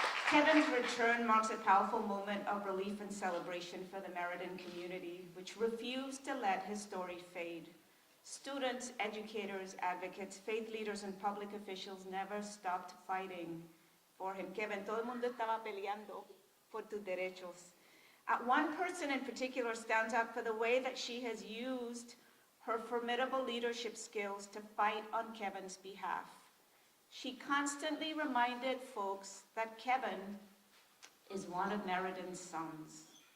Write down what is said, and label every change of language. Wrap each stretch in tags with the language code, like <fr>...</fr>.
<en>Kevin's return marks a powerful moment of relief and celebration for the Meriden community, which refused to let his story fade. Students, educators, advocates, faith leaders, and public officials never stopped fighting for him.</en> <es>Kevin, todo el mundo estaba peleando por tus derechos.</es> <en>One person in particular stands out for the way that she has used her formidable leadership skills to fight on Kevin's behalf. She constantly reminded folks that Kevin is one of Meriden's sons.</en>